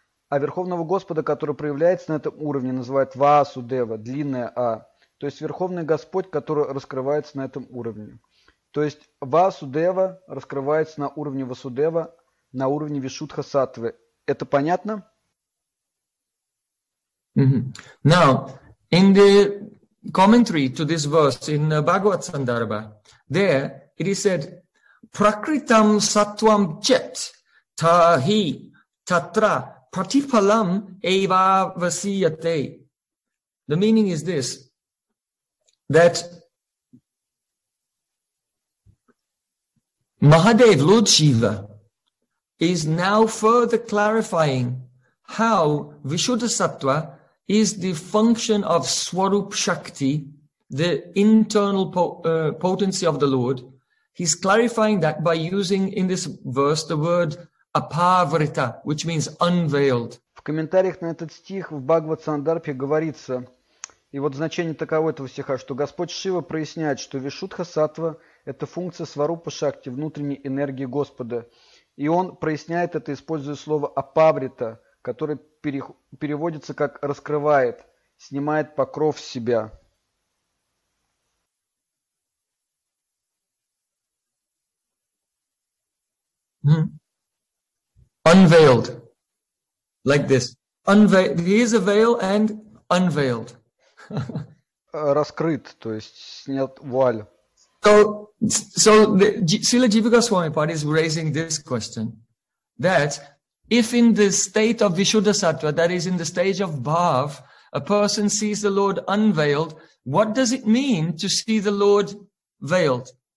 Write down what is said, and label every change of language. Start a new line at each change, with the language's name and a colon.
Russian: А Верховного Господа, который проявляется на этом уровне, называют Васудева, длинная А. То есть Верховный Господь, который раскрывается на этом уровне. То есть Васудева раскрывается на уровне Васудева, на уровне Вишудха Сатвы. Это понятно? Mm-hmm.
English: Now, in the commentary to this verse in Bhagavad Sandarbha, there it is said,
Sanskrit: Prakritam Satvam Chet Tahi Tatra Pratipalam Eva Vasiyate.
English: The meaning is this, that Mahadev, Lord Shiva, is now further clarifying how Vishuddha Sattva is the function of Swarup Shakti, the internal potency of the Lord. He's clarifying that by using in this verse the word apavrita, which means unveiled.
Russian: В комментариях на этот стих в Бхагавад Сандарпе говорится, и вот значение таково этого стиха, что Господь Шива проясняет, что Вишудха Сатва – это функция Сварупа Шакти, внутренней энергии Господа. И он проясняет это, используя слово апаврита, который переводится как «раскрывает», «снимает покров с себя».
English: Unveiled. Like this. Unveiled. Here's a veil and unveiled.
Russian: Раскрыт, то есть снят вуаль.
English: So the Srila Jiva Goswami part is raising this question, that if in the state of Vishuddha Sattva, that is in the stage of Bhav, a person sees the Lord unveiled, what does it mean to see the Lord veiled?